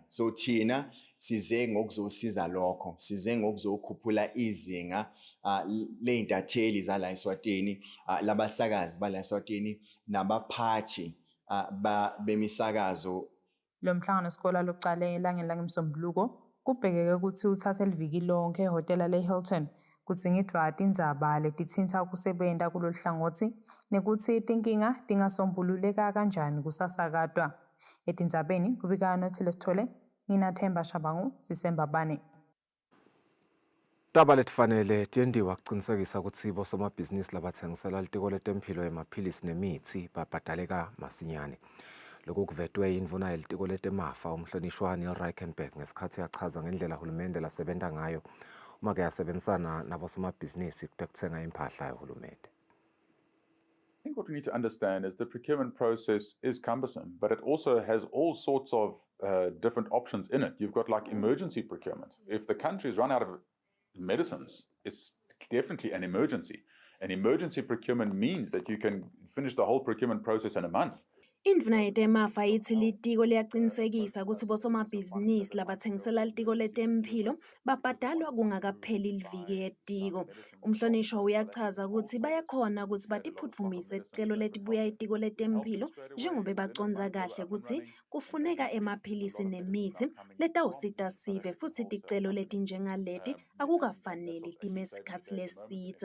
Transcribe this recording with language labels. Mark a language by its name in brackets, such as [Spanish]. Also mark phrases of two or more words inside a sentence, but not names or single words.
[Swati] So thina size ngokuzosiza lokho, size ngokuzokhuphula izinga leintatheli zala eSwatini, labasakazi bala eSwatini nabaphathi bemisakazo. Lo mhlangano isikole lokucala elangeni langeMsombuluko kubhekeke ukuthi uthathe liviki lonke ehhotela le-Hilton kudzingidwa tindzaba letithinta kusebenta kulolu hlangothi nekuthi tinkinga tingasombululeka kanjani kusasakatwa. Etindzabeni kubika Nothile Sithole, nginaThemba Shabangu, sisembabane. Taba letifanele tiyendiwa kucinisekisa ukuthi bosomabhizinisi labathengisela litiko letemphilo emaphilisi nemithi babhadaleka masinyane. Lokhu kuvetwe yindvuna yelitiko letemafa umhlonishwa Neil Reichenberg ngesikhathi yachaza ngendlela hulumende lasebenta ngayo uma ke yasebenzisana nabosomabhizinisi kuthenga impahla yahulumende. [English] I think what we need to understand is the procurement process is cumbersome, but it also has all sorts of different options in it. You've got like emergency procurement. If the country's run out of medicines, it's definitely an emergency. And emergency procurement means that you can finish the whole procurement process in a month. [Swati] Indvuna yetemafa ithi litiko liyacinisekisa ukuthi bosomabhizinisi labathengisela litiko letemphilo babhadalwa kungakapheli liviki yetiko. Umhlonishwa uyachaza ukuthi bayakhona ukuthi batiphutfumise ticelo letibuya itiko letemphilo njengoba bacondza kahle ukuthi kufuneka emaphilisi nemithi letawusita sive futhi ticelo letinjengaleti akukafaneli time sikhatsi lesidze.